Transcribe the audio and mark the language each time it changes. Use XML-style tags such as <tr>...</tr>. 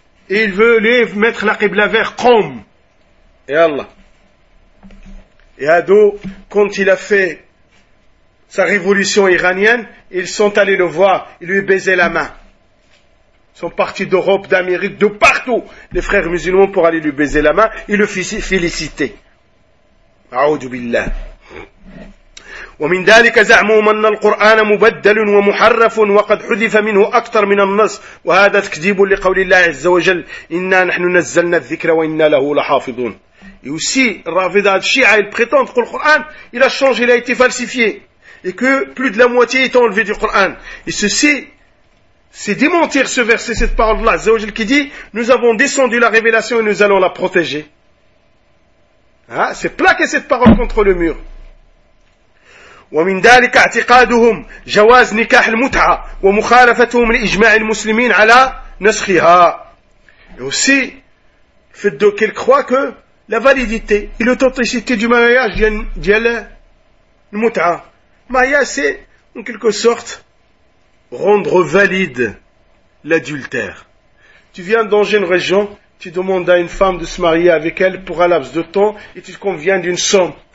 <fr>Et il veut les mettre la Qibla vers Qom. Et Allah. Et Ado, quand il a fait sa révolution iranienne, ils sont allés le voir, ils lui baisaient la main. Sont partis d'Europe, d'Amérique, de partout, les frères musulmans, pour aller lui baiser la main et le féliciter.</fr> <ar>A'oudou billah. ومن ذلك زعمهم أن القرآن مبدل ومحرف وقد حذف منه أكثر من النص وهذا تكذيب لقول الله عز وجل إنا نحن نزلنا الذكر وإنا له لحافظون.</ar> <fr>Et aussi, Rafidat Shia, il prétend que le Coran, il a changé, il a été falsifié. Et que plus de la moitié est enlevée du Coran. Et ceci, c'est démentir ce verset, cette parole d'Allah Azzawajal qui dit, nous avons descendu la révélation et nous allons la protéger. Hein? C'est plaquer cette parole contre le mur.</fr> <ar>ومن ذلك اعتقادهم جواز نكاح المتعة ومخالفتهم لإجماع المسلمين على نسخها.</ar> <fr>Et aussi, le fait qu'ils croient que la validité et l'authenticité du mariage viennent du muta'a. Mariage, c'est en quelque sorte rendre valide l'adultère. Tu viens dans une région, tu demandes à une femme de se marier avec elle pour un laps de temps et tu te conviens d'une somme.</fr>